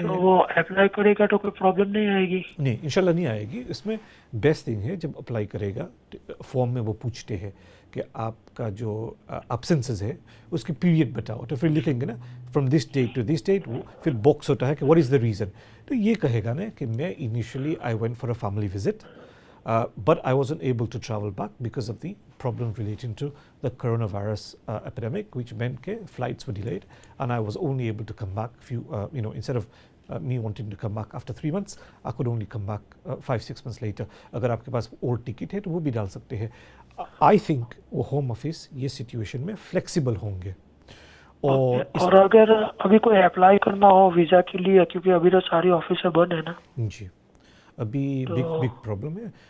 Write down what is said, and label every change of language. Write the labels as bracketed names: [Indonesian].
[Hindi] तो वो अप्लाई करेगा तो कोई प्रॉब्लम नहीं आएगी? नहीं, इंशाल्लाह नहीं आएगी। इसमें [English] best thing [Hindi] है जब अप्लाई करेगा फॉर्म में वो पूछते हैं कि आपका जो एब्सेंसेस है उसकी पीरियड बताओ, तो फिर लिखेंगे ना [English] from this date to this date, [Hindi] वो फिर बॉक्स होता है कि [English] What is the reason. [Hindi] तो ये कहेगा ना कि मैं [English] Initially I went for a family visit but I wasn't able to travel back because of the problem relating to the coronavirus epidemic, which meant that flights were delayed and I was only able to come back instead of me wanting to come back after 3 months, I could only come back 5-6 months later. [Hindi] अगर आपके पास और ticket है तो वो भी डाल सकते हैं। [English] I think [Hindi] वो होम ऑफिस ये सिचुएशन में फ्लेक्सिबल होंगे। और अगर अभी कोई अप्लाई करना हो वीज़ा के लिए, क्योंकि अभी तो सारी ऑफिस बंद है ना जी, अभी [English] big problem [Hindi] है।